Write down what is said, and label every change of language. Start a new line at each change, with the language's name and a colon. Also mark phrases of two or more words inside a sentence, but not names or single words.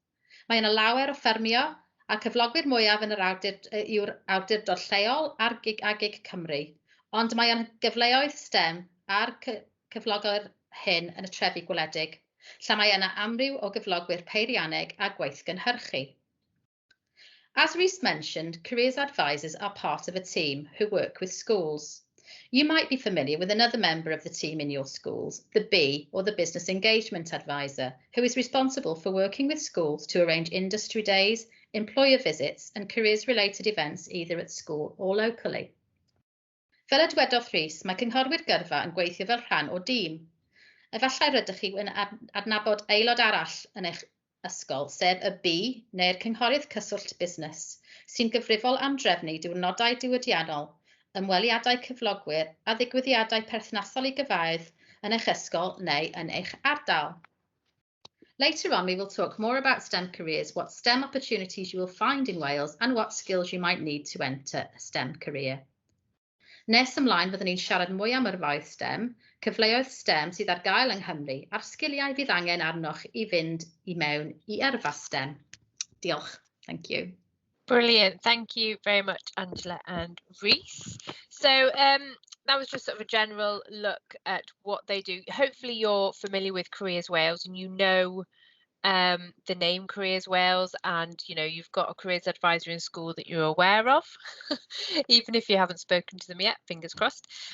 Welsh: Mae yna lawer o ffermio a cyflogwyr mwyaf yn yw'r awdurdod lleol a'r gig Cymru, ond mae yn gyfleoedd STEM a'r cyflogwyr hyn yn y trefi gwledig, lle mae yna amryw o gyflogwyr peirianneg a gweithgynhyrchu.
English: As Rhys mentioned, careers advisors are part of a team who work with schools. You might be familiar with another member of the team in your schools, the B, or the Business Engagement Advisor, who is responsible for working with schools to arrange industry days, employer visits, and careers-related events either at school or locally.
Welsh: Fel y dywedodd Rhys, mae cynghorwyr gyrfa yn gweithio fel rhan o dîm. Efallai rydych chi yn adnabod aelod arall yn eich ysgol, sef y B, neu'r cynghorydd cyswllt busnes, sy'n gyfrifol am drefnu diwrnodau diwydiannol, ymweliadau cyflogwyr a ddigwyddiadau perthnasol i gyfaidd yn eich ysgol neu yn eich ardal.
English: Later on, we will talk more about STEM careers, what STEM opportunities you will find in Wales, and what skills you might need to enter a STEM career.
Welsh: Nes ymlaen, byddwn ni'n siarad mwy am yrfaoedd STEM, cyfleoedd STEM sydd ar gael yng Nghymru, a'r sgiliau fydd angen arnoch i fynd i mewn i yrfa STEM. Diolch.
English: Thank you. Brilliant. Thank you very much, Angela and Rhys. So that was just sort of a general look at what they do. Hopefully you're familiar with Careers Wales and you know the name Careers Wales, and you've got a careers advisor in school that you're aware of, even if you haven't spoken to them yet, fingers crossed.